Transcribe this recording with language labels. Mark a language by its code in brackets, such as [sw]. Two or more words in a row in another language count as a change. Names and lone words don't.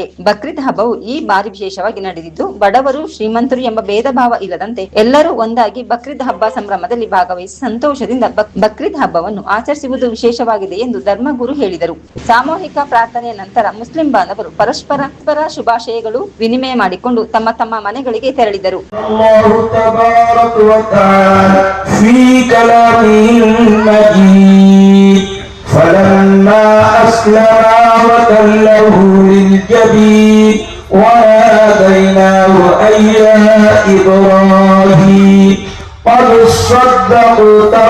[kn] ಬಕ್ರೀದ್ ಹಬ್ಬವು ಈ ಬಾರಿ ವಿಶೇಷವಾಗಿ ನಡೆದಿದ್ದು ಬಡವರು ಶ್ರೀಮಂತರು ಎಂಬ ಭೇದ ಭಾವ ಇಲ್ಲದಂತೆ ಎಲ್ಲರೂ ಒಂದಾಗಿ ಬಕ್ರೀದ್ ಹಬ್ಬ ಸಂಭ್ರಮದಲ್ಲಿ ಭಾಗವಹಿಸಿ ಸಂತೋಷದಿಂದ ಬಕ್ರೀದ್ ಹಬ್ಬವನ್ನು ಆಚರಿಸುವುದು ವಿಶೇಷವಾಗಿದೆ ಎಂದು ಧರ್ಮಗುರು ಹೇಳಿದರು. ಸಾಮೂಹಿಕ ಪ್ರಾರ್ಥನೆಯ ನಂತರ ಮುಸ್ಲಿಂ ಬಾಂಧವರು ಪರಸ್ಪರ ಶುಭಾಶಯಗಳು ವಿನಿಮಯ ಮಾಡಿಕೊಂಡು ತಮ್ಮ ತಮ್ಮ ಮನೆಗಳಿಗೆ ತೆರಳಿದರು. [ar] فلما أسلما وتله للجبين وناديناه أن يا إبراهيم قد صدقت